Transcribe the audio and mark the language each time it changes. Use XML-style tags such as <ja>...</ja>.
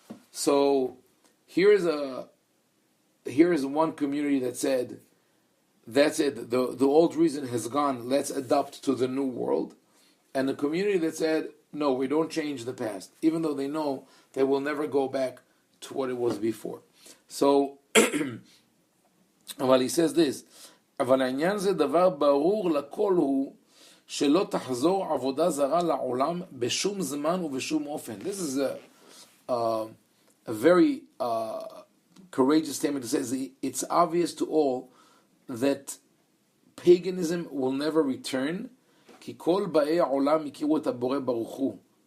<en>So here is one community that said, that's it, the old reason has gone, let's adapt to the new world. And the community that said, no, we don't change the past, even though they know they will never go back to what it was before.</en> <he>So, אבל</he> <en>he says this,</en> <he>אבל העניין זה דבר ברור לכל הוא שלא תחזור עבודה זרה לעולם בשום זמן ובשום אופן.</he> <en>This is a very courageous statement that says it's obvious to all that paganism will never return.</en> <he>כי כל באי העולם הכירו את הבורא ברוך הוא.</he>